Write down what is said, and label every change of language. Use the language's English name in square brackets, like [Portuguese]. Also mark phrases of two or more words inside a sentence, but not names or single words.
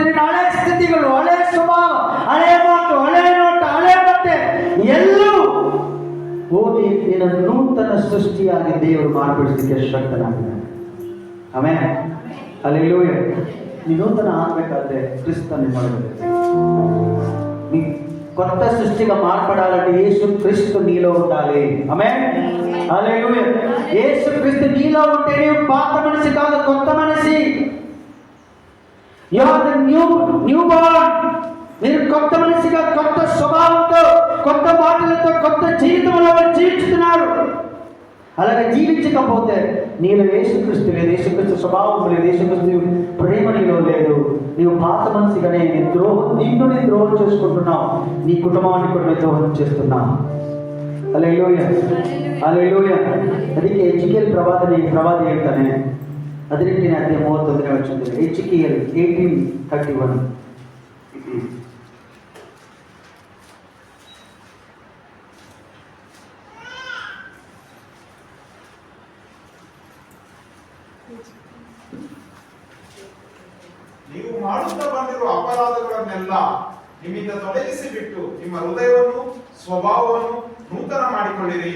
[Kannada] ನಿನ್ನ ಹಳೆ ಸ್ಥಿತಿಗಳು, ಹಳೆ ಸ್ವಭಾವ, ಹಳೆ ಮಾತು, ಹಳೆ ನೋಟ, ಹಳೆ ಬಟ್ಟೆ ಎಲ್ಲವೂ ಹೋಗಿ ನಿನ್ನ ನೂತನ ಸೃಷ್ಟಿಯಾಗಿ ದೇವರು ಮಾಡಿಬಿಡಿಸಲಿಕ್ಕೆ ಶಕ್ತನಾಗಿದ್ದಾನೆ. ಆಮೆನ್. ಹಲ್ಲೆಲೂಯಾ. ನೀನು ನೂತನ ಆಗಬೇಕಾದ್ರೆ ಕ್ರಿಸ್ತ ನಿಮ್ಮೊಳಗಡೆ. [Telugu] నీ కొత్త సృష్టిగా మార్పడాలంటే యేసు క్రీస్తు నీలో ఉండాలి. ఆమేన్. హల్లెలూయా. యేసు క్రీస్తు నీలో ఉంటే నీవు పాత మనిషి కాదు, కొత్త మనిషి. [English] You are the new born. [Telugu] మీరు కొత్త మనిషిగా, కొత్త స్వభావంతో, కొత్త మాటలతో, కొత్త జీవితంలో జీవిస్తున్నారు. అలాగే జీవించకపోతే నీలో యేసుక్రీస్తు లేదు, యేసుక్రీస్తు స్వభావం లేదు, యేసుక్రీస్తు ప్రేమ నీలో లేదు. నీవు పాత మనిషిగానే నిన్ను ద్రోహం చేసుకుంటున్నావు, నీ కుటుంబాన్ని కూడా ద్రోహం చేస్తున్నావు. హల్లెలూయా, హల్లెలూయಾ. [Kannada] ಅದಕ್ಕೆ ಎಜಿಕೇಲ್ ಪ್ರವಾದಿ ಹೇಳ್ತಾನೆ 18ನೇ ಅಧ್ಯಾಯ 31ನೇ ವಚನದಲ್ಲಿ. ಎಜಿಕೇಲ್ 18:31. ನೀವು ಮಾಡುತ್ತಾ ಬಂದಿರುವ ಅಪರಾಧಗಳನ್ನೆಲ್ಲ ನಿಮ್ಮಿಂದ ತೊಲಗಿಸಿ ಬಿಟ್ಟು ನಿಮ್ಮ ಹೃದಯವನ್ನು ಸ್ವಭಾವವನ್ನು ನೂತನ ಮಾಡಿಕೊಳ್ಳಿರಿ.